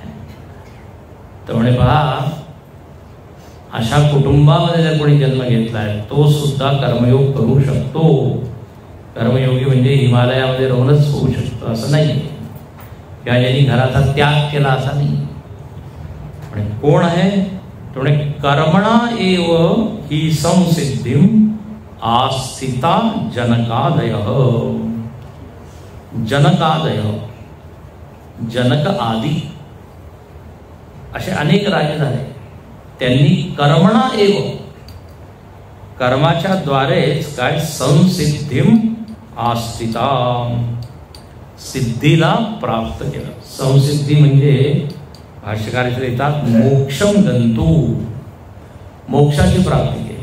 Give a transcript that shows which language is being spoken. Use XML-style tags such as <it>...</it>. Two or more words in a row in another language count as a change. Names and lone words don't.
<mr>तर म्हणे पहा, अशा कुटुंबामध्ये जर कोणी जन्म घेतलाय तो सुद्धा कर्मयोग करू शकतो. कर्मयोगी म्हणजे हिमालयामध्ये राहूनच होऊ शकतं असं नाही, किंवा ज्यांनी घराचा त्याग केला असा नाही. म्हणजे कोण आहे? तो म्हणे</mr> <sa>कर्मणा एव ही संसिद्धिम आस्थिता जनकादयः.</sa> <mr>जनकादय, जनक आदी असे अनेक राजे झाले. त्यांनी</mr> <sa>कर्मणा एव,</sa> <mr>कर्माच्या द्वारेच काय</mr> <sa>संसिद्धिम आस्थिता,</sa> <mr>सिद्धीला प्राप्त केलं. संसिद्धी म्हणजे भाष्यकार येतात</mr> <sa>मोक्षम गंतु,</sa> <mr>मोक्षाची प्राप्ती केली.</mr>